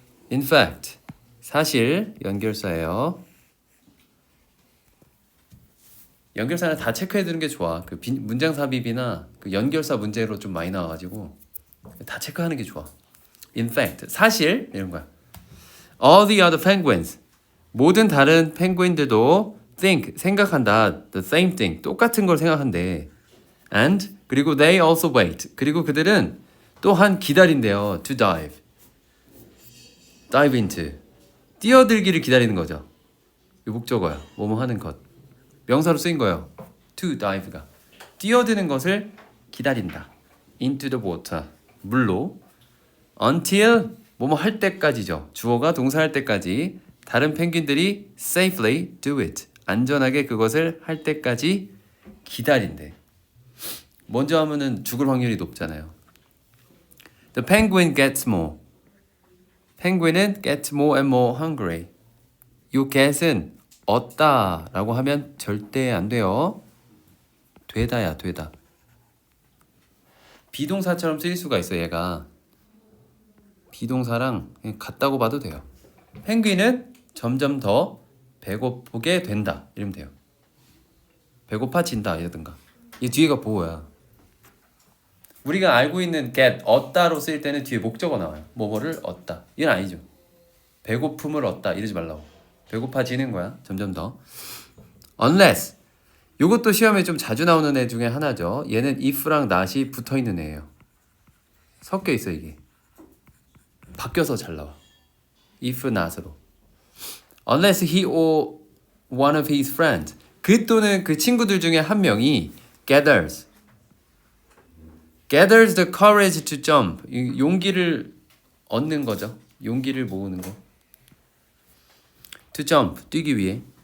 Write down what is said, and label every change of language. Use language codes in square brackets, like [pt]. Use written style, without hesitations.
[en] In fact, [ko] 사실 연결사예요. 연결사는 다 체크해 두는 게 좋아. 그 문장 삽입이나 그 연결사 문제로 좀 많이 나와가지고 다 체크하는 게 좋아. [en] In fact, [ko] 사실 이런 거야. [en] All the other penguins [ko] 모든 다른 펭귄들도 think 생각한다 [en] the same thing [ko] 똑같은 걸 생각한대. [en] And 그리고 they also wait [ko] 그리고 그들은 또한 기다린대요 [en] to dive into [ko] 뛰어들기를 기다리는 거죠. 이 목적어야. 뭐뭐 하는 것. 명사로 쓰인 거예요. to dive가. 뛰어드는 것을 기다린다. [en] into the water. 물로. [ko] until 뭐뭐 할 때까지죠. 주어가 동사할 때까지 다른 펭귄들이 [en] safely do it. [ko] 안전하게 그것을 할 때까지 기다린대. 먼저 하면은 죽을 확률이 높잖아요. [en] The penguin gets more. [ko] 펭귄은 [en] gets more and more hungry. [ko] 요 get은 얻다라고 하면 절대 안 돼요. 되다야 되다. 비동사처럼 쓰일 수가 있어 얘가. 비동사랑 그냥 같다고 봐도 돼요. 펭귄은 점점 더 배고프게 된다 이러면 돼요. 배고파진다 이러든가. 이 뒤에가 보호야. 우리가 알고 있는 get 얻다로 쓰일 때는 뒤에 목적어 나와요. 뭐뭐를 얻다. 이건 아니죠. 배고픔을 얻다 이러지 말라고. 배고파지는 거야. 점점 더. unless. 요것도 시험에 좀 자주 나오는 애 중에 하나죠. 얘는 if랑 not이 붙어있는 애예요. 섞여 있어 이게. 바뀌어서 잘 나와. if not으로. [en] unless he or one of his friends. [ko] 그 또는 그 친구들 중에 한 명이 [en] gathers the courage to jump. [ko] 용기를 얻는 거죠. 용기를 모으는 거. to jump. 뛰기 위해.